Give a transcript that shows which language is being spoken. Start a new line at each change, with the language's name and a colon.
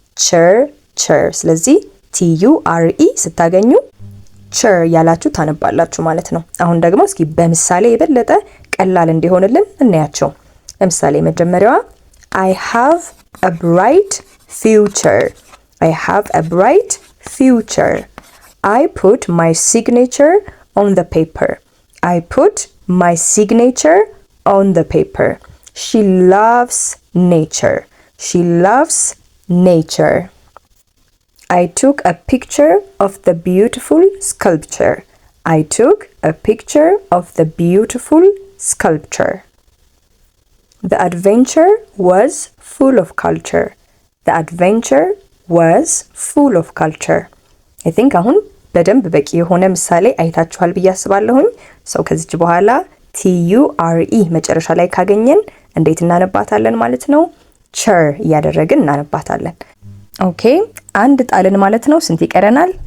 Amharic: ቸር ቸር። ስለዚህ TURE ስታገኙ ቸር ያላችሁ ታነባላችሁ ማለት ነው። አሁን ደግሞ እስኪ በምሳሌ የበለጠ ቀላል እንዲሆንልን እናያቸው። ለምሳሌ መጀመሪያዋ
English: I have a bright future. I have a bright future. I put my signature on the paper. I put my signature on the paper. She loves nature. She loves nature. I took a picture of the beautiful sculpture. I took a picture of the beautiful sculpture. The adventure was full of culture. The adventure was full of culture. I think
Amharic: አሁን በደንብ በቂ የሆነ ምሳሌ አይታችኋል ብዬ አስባለሁኝ። ከዚህ በኋላ TURE መጨረሻ ላይ ካገኘን እንዴት እናነባታለን ማለት ነው? ቸር እያደረግን እናነባታለን። ኦኬ አንድ ጣልን ማለት ነው። ስንት ይቀረናል?